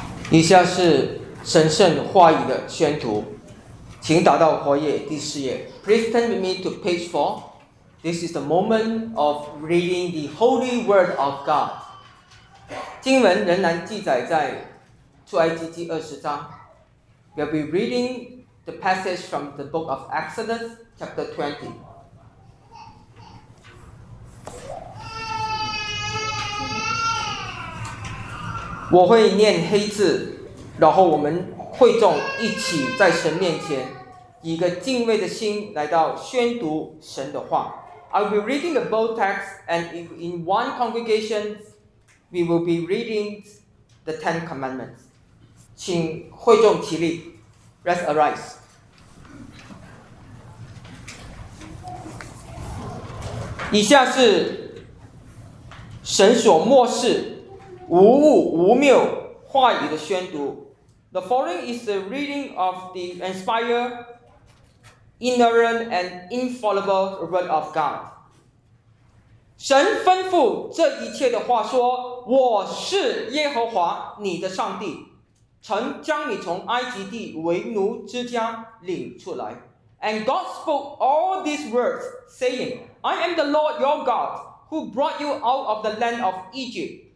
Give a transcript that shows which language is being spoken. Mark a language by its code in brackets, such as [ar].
[zh] 以下是神圣话语的宣读，请打到活页第四页。 [en] Please turn with me to page 4. This is the moment of reading the Holy Word of God. [zh] 经文仍然记载在出埃及记20章。 [en] We'll be reading the passage from the book of Exodus chapter 20. [zh] 我会念黑字，然后我们会众一起在神面前以一个敬畏的心来到宣读神的话。 [en] I will be reading the bold text, and if in one congregation, we will be reading the Ten Commandments. [zh] 请会众起立。 [en] Let's arise. [zh] 以下是神所默示无误无谬话语的宣读。 [en] The following is the reading of the inspired, inerrant and infallible word of God. [zh] 神吩咐这一切的话说，我是耶和华你的上帝，曾将你从埃及地为奴之家领出来。 [en] And God spoke all these words, saying, I am the Lord your God, who brought you out of the land of Egypt.